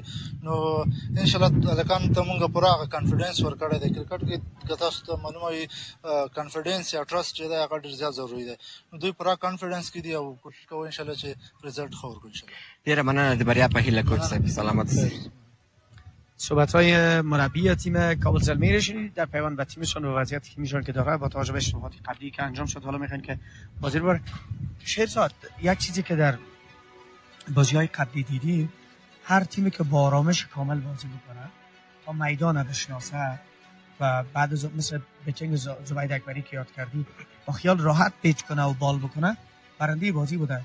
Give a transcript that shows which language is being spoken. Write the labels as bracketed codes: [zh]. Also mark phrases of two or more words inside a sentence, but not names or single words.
[ps] نو انشاءالله هلکانو ته موږ پوره هغه کانفیډنس ورکړی دی. کرکټ کې که تاسو ته معلومه وي کانفیډنس یا ټرسټ چې دی هغه ډېر زیات ضروري دی. نو دوی پوره کانفیډنس کې دي او کوشش کوو انشاءالله چې رزلټ ښه ورکړو انشاءالله. ډېره مننه د بریا په هیله کوچ صاحب. سلامت اوسئ. [fa] صحبت‌های مربی تیم کابل زلمی رو شنیدید در پیوند به تیمشون و وضعیت تیمشون که داره با توجه به اشتباهات قبلی که انجام شد. حالا میخواین که بازی رو شهرزاد یک چیزی که در بازی‌های قبلی دیدیم هر تیمی که با آرامش کامل بازی بکنه تا میدان بشناسه و بعد از مثل بیتینگ زبید اکبری که یاد کردی با خیال راحت پیچ کنه و بال بکنه برنده بازی بوده.